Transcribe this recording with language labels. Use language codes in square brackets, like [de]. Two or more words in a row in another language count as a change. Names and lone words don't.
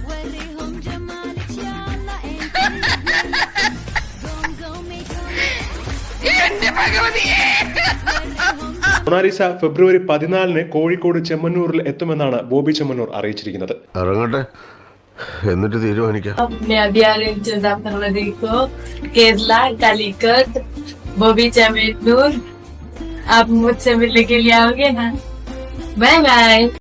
[ml] മൊണാലിസ ഫെബ്രുവരി 14 കോഴിക്കോട് ചെമ്മന്നൂരിൽ എത്തുമെന്നാണ് ബോബി ചെമ്മന്നൂർ അറിയിച്ചിരിക്കുന്നത്. എന്നിട്ട് തീരുമാനിക്കാം. [hi] केरला कालीकट बॉबी चेम्मन्नूर आप मुझसे मिलने के लिए आओगे ना? बाय बाय.